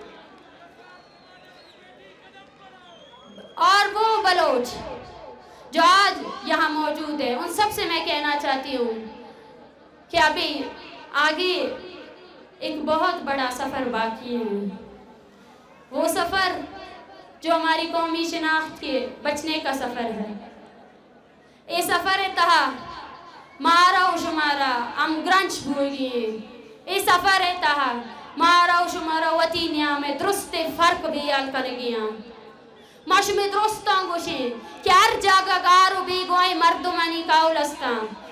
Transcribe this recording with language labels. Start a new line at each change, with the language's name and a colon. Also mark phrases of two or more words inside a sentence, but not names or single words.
Urdu: اور وہ بلوچ جو آج یہاں موجود ہے، ان سب سے میں کہنا چاہتی ہوں کہ ابھی آگے ایک بہت بڑا سفر باقی ہے. وہ سفر جو ہماری قومی شناخت کے بچنے کا سفر ہے,
Baluchi: اے سفر تہا مارا و شمارا ام گرنچ بھوگی اے سفر تہا مارا و شمارا وطی نیام درست فرق بیال کنگیاں ماشو میں درستان گوشیں کہ ہر جاگہ گارو بی گوئے مردمانی کاولستان